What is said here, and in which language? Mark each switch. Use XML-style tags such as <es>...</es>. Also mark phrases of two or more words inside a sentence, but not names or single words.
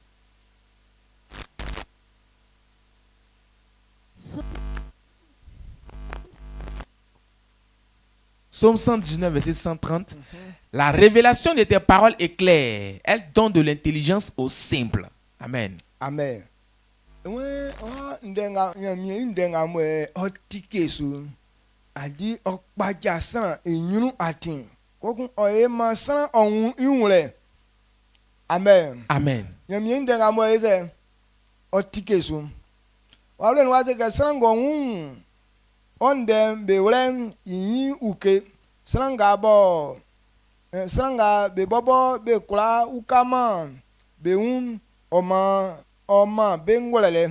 <fr>Psaume 119, verset 130. La révélation de tes paroles est claire. Elle donne de l'intelligence aux simples. Amen. Amen. Amen. Amen. Sranga be bobo be kula ukama be oma bengolele.</fr>